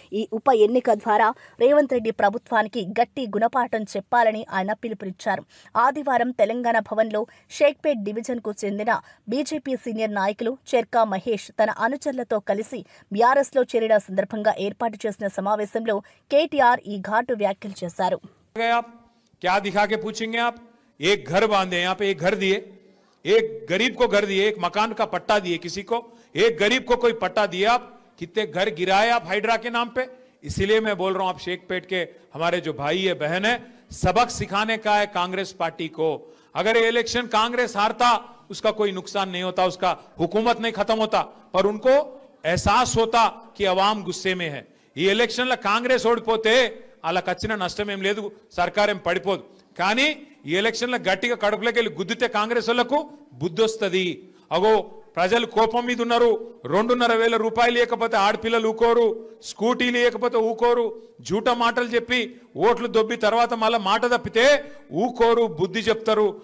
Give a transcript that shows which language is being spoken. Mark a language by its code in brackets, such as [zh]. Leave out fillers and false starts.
[te] ఈ ఉప ఎన్నిక ద్వారా రేవంత్ రెడ్డి ప్రభుత్వానికి గట్టి గుణపాఠం చెప్పాలని ఆయన పిలుపునిచ్చారు. ఆదివారం తెలంగాణ భవన్లో షేక్పేట్ డివిజన్కు చెందిన బీజేపీ సీనియర్ నాయకులు చెర్కా మహేష్ తన అనుచరులతో కలిసి బీఆర్ఎస్ లో చేరిన సందర్భంగా ఏర్పాటు చేసిన సమావేశంలో కేటీఆర్ ఈ ఘాటు వ్యాఖ్యలు చేశారు. [hi] क्या दिखा के पूछेंगे आप? एक घर बांधे, यहाँ पे एक घर दिए, एक गरीब को घर दिए, एक मकान का पट्टा दिए किसी को, एक गरीब को कोई पट्टा दिए, आप कितने घर गिराए आप हाइड्रा के नाम पे? इसीलिए मैं बोल रहा हूं आप शेखपेट के हमारे जो भाई है बहन है, सबक सिखाने का है कांग्रेस पार्टी को. अगर ये इलेक्शन कांग्रेस हारता उसका कोई नुकसान नहीं होता, उसका हुकूमत नहीं खत्म होता, पर उनको एहसास होता कि अवाम गुस्से में है. [te] ఈ ఎలక్షన్ల కాంగ్రెస్ ఓడిపోతే అలా కచ్చిన నష్టం ఏం లేదు, సర్కార్ ఏం పడిపోదు. కానీ ఈ ఎలక్షన్ల గట్టిగా కడుపులోకి వెళ్ళి గుద్దితే కాంగ్రెస్ వాళ్లకు బుద్ధి వస్తుంది. అగో ప్రజలు కోపం మీద ఉన్నారు. 2,500 రూపాయలు లేకపోతే ఆడపిల్లలు ఊకోరు, స్కూటీలు లేకపోతే ఊకోరు, జూట మాటలు చెప్పి ఓట్లు దొబ్బి తర్వాత మళ్ళీ మాట తప్పితే ఊకోరు, బుద్ధి చెప్తారు.